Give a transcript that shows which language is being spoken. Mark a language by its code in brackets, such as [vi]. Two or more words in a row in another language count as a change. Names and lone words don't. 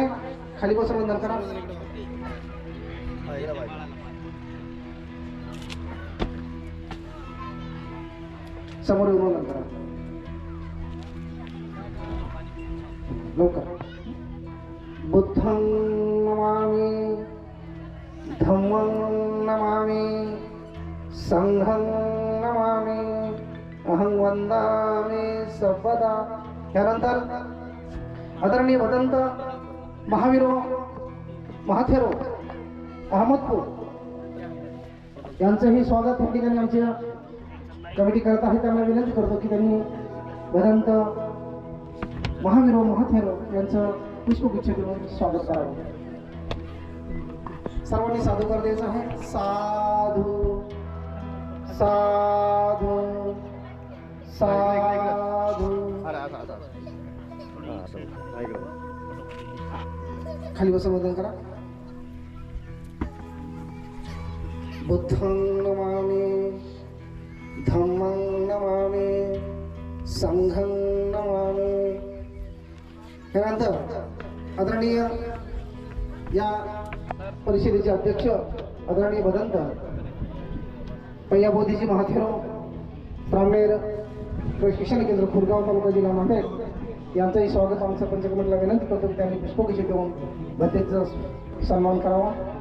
[mr] खाली बसून वंदन करा. समोर येऊन वंदन करा लवकर. [pi] बुद्धं नमामि, धम्मं नमामि, संघं नमामि, अहं वंदामि सर्वदा. [mr] यानंतर आदरणीय भदंत महावीरो महाथेरो अहमदपूर यांचंही स्वागत या ठिकाणी आमच्या कमिटी करत आहे. त्यांना विनंती करतो की त्यांनी भदंत महावीरो महाथेरो यांचं पुष्पगुच्छ देऊन स्वागत करावं. सर्वांनी साधुकार द्यायचा आहे. [pi] साधू साधू साधू. [mr] खाली बसून वंदन करा. [pi] बुद्धं नमामि, धम्मं नमामि, संघं नमामि. [mr] त्यानंतर आदरणीय या परिषदेचे अध्यक्ष आदरणीय भदंत पय्याबोधीजी महाथेरो रामनेर शिक्षण केंद्र खुरगाव तालुका जिल्हा नांदेड यांचंही स्वागत आमच्या पंचकमिटीला विनंती करतो की त्यांनी पुष्पगुच्छ देऊन भंतेचा सन्मान करावा.